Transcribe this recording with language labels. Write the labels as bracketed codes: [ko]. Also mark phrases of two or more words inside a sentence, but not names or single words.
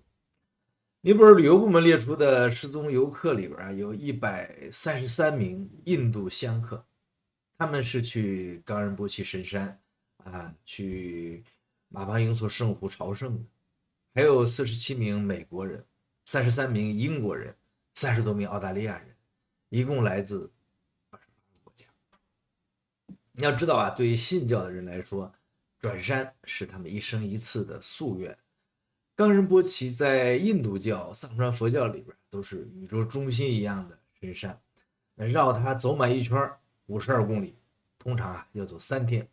[zh] 尼泊爾旅遊部門列出的失蹤遊客裡邊有133名印度香客，他們是去冈仁波齊神山啊，去馬巴英措圣湖朝聖的，還有47名美國人，33名英國人，30多名澳大利亞人，一共來自28個國家。你要知道啊，对于信教的人來說，轉山是他們一生一次的夙願。岡仁波齊在印度教、藏傳佛教裡邊都是宇宙中心一樣的神山，繞它走滿一圈52公里，通常啊要走3天。